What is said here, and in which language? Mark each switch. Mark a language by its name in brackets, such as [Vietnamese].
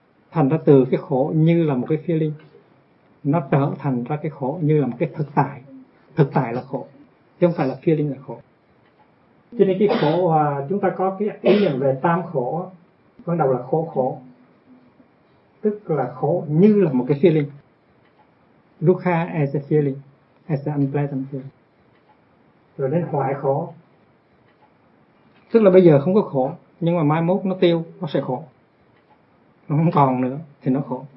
[Vietnamese] Thành ra từ cái khổ như là một cái feeling, nó trở thành ra cái khổ như là một cái thực tại. Thực tại là khổ, chứ không phải là feeling là khổ. Cho nên cái khổ mà chúng ta có cái ý nhận về tam khổ, ban đầu là khổ khổ, tức là khổ như là một cái feeling. [English] Dukkha as a feeling, as an unpleasant feeling. [Vietnamese] Rồi đến hoại khổ, tức là bây giờ không có khổ, nhưng mà mai mốt nó tiêu, nó sẽ khổ, nó không còn nữa, thì nó khổ.